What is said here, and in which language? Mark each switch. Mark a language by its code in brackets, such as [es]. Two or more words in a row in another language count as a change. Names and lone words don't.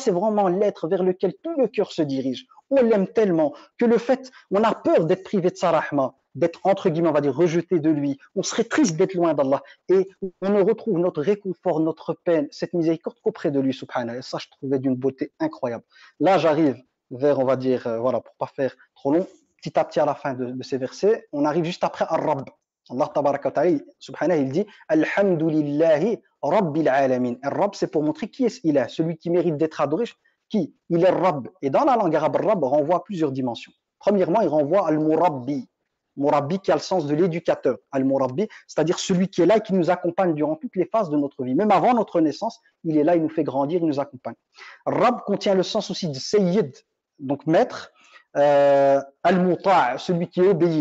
[fr] C'est vraiment l'être vers lequel tout le cœur se dirige. On l'aime tellement que le fait, on a peur d'être privé de sa rahma, d'être entre guillemets, on va dire, rejeté de lui. On serait triste d'être loin d'Allah. Et on ne retrouve notre réconfort, notre peine, cette miséricorde qu'auprès de lui, subhanahu. Et ça, je trouvais d'une beauté incroyable. Là, j'arrive vers, on va dire, voilà, pour pas faire trop long, petit à petit à la fin de ces versets, on arrive juste après Ar-Rabb. [ar] الله تبارك وتعالى سبحانه, [fr] il dit [ar] الحمد لله رب العالمين. [fr] Ar-Rabb, c'est pour montrer qui est-ce qu'il est, celui qui mérite d'être adoré, qui? Il est Rabb. Et dans la langue arabe, Rabb renvoie à plusieurs dimensions. Premièrement, il renvoie al-Murabbi. Murabbi qui a le sens de l'éducateur. Al-Murabbi, c'est-à-dire celui qui est là et qui nous accompagne durant toutes les phases de notre vie. Même avant notre naissance, il est là, il nous fait grandir, il nous accompagne. Rabb contient le sens aussi de Sayyid, donc maître, al-Muta', celui qui obéit.